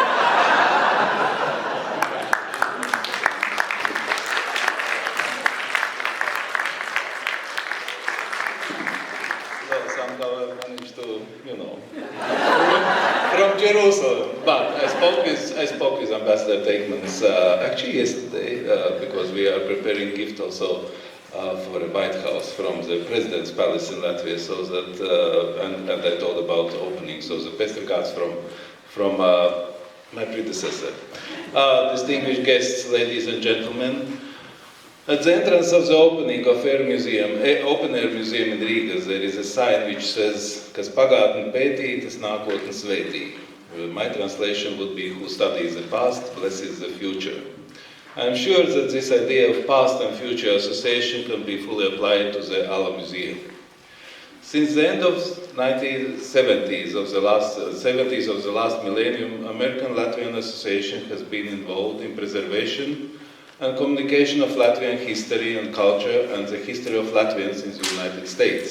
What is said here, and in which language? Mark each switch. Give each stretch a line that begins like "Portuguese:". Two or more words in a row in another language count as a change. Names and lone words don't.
English: From Jerusalem, but I spoke with Ambassador Teikmanis actually yesterday because we are preparing a gift also for the White House from the President's Palace in Latvia, so that and I told about opening. So the best regards from my predecessor. Distinguished guests, ladies and gentlemen. At the entrance of the opening of Open Air Museum in Riga, there is a sign which says,
Latvian: "Kas pagātni pētī, tas nākotni svētī."
English: My translation would be, "Who studies the past, blesses the future." I am sure that this idea of past and future association can be fully applied to the Alla Museum. Since the end of 1970s of the last millennium, American Latvian Association has been involved in preservation and communication of Latvian history and culture and the history of Latvians in the United States.